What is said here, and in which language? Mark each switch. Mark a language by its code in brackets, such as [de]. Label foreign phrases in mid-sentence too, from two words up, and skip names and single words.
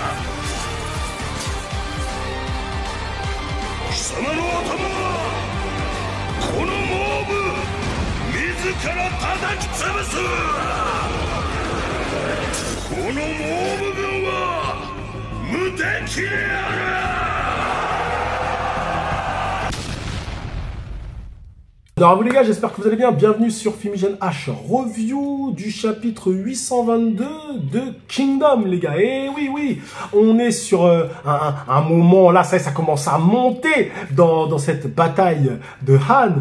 [ja] 貴様の頭はこのモーブ自ら叩き潰す。このモーブ軍は無敵である。 [fr] Alors les gars, j'espère que vous allez bien. Bienvenue sur Fumigène H, review du chapitre 822 de Kingdom, les gars. Et oui, on est sur un moment, là, ça commence à monter dans cette bataille de Han.